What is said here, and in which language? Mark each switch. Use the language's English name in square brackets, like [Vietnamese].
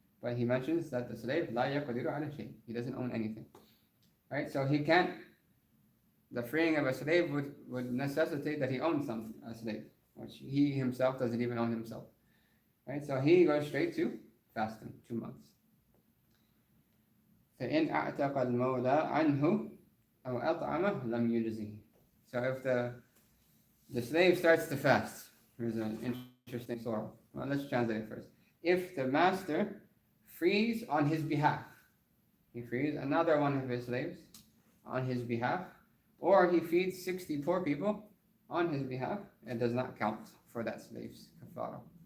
[English] But he mentions that the slave, [Arabic] لا يقدر على شيء, [English] he doesn't own anything. Right? So he can't, the freeing of a slave would necessitate that he owns a slave, which he himself doesn't even own himself. Right? So he goes straight to fasting, 2 months. [Arabic] فإن أعتق المولى عنه أو أطعمه لم يجزه. [English] So if the slave starts to fast, here's an interesting surah. Well, let's translate it first. If the master frees on his behalf, he frees another one of his slaves on his behalf, or he feeds 60 poor people on his behalf, it does not count for that slave's kafara.